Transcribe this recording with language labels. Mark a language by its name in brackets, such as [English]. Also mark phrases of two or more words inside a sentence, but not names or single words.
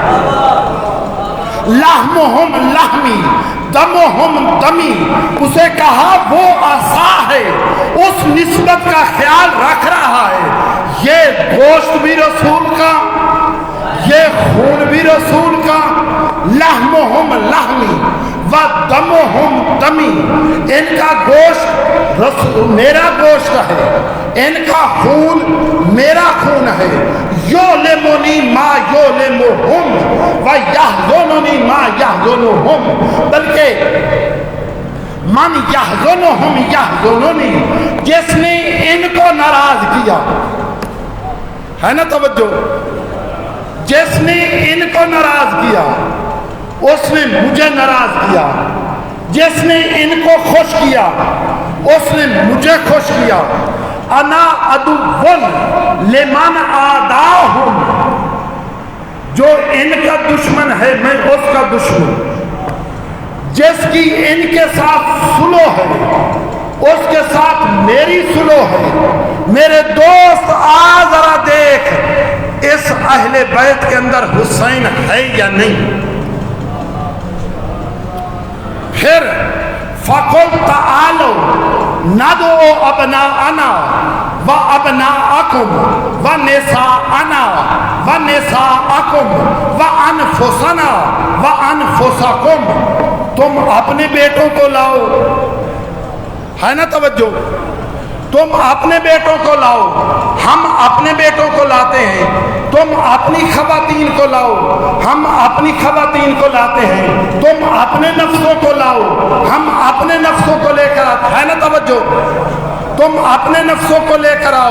[Arabic] لحمہم لحمی دمہم دمی، [Urdu] اسے کہا وہ عصا ہے، اس نسبت کا خیال رکھ رہا ہے، یہ گوشت بھی رسول کا، یہ خون بھی رسول کا۔ [Arabic] لحمہم لحمی و دمہم دمی، [Urdu] ان کا گوشت میرا گوشت ہے، ان کا خون میرا خون ہے۔ [Arabic] یعلمنی ما یعلمہم و یحزننی ما یحزنہم، بلکہ من یحزنہم یحزننی، [Urdu] جس نے ان کو ناراض کیا ہے نا، توجہ، جس نے ان کو ناراض کیا اس نے مجھے ناراض کیا، جس نے ان کو خوش کیا اس نے مجھے خوش کیا۔ [Arabic] انا عدو لمن عاداہم، [Urdu] جو ان کا دشمن ہے میں اس کا دشمن، جس کی ان کے ساتھ صلح ہے اس کے ساتھ میری صلح ہے۔ میرے دوست آ ذرا دیکھ اس اہل بیت کے اندر حسین ہے یا نہیں۔ [Arabic] پھر فَقُلْ تَعَالُوا نَدْعُ أَبْنَاءَنَا وَأَبْنَاءَكُمْ وَنِسَاءَنَا وَنِسَاءَكُمْ وَأَنفُسَنَا وَأَنفُسَكُمْ، [Urdu] تم اپنے بیٹوں کو لاؤ، ہے نا توجہ، تم اپنے بیٹوں کو لاؤ، ہم اپنے بیٹوں کو لاتے ہیں، تم اپنی خواتین کو لاؤ، ہم اپنی خواتین کو لاتے ہیں، تم اپنے نفسوں کو لاؤ، ہم اپنے نفسوں کو لے کر آتے ہیں نا توجہ، تم اپنے نفسوں کو لے کر آؤ۔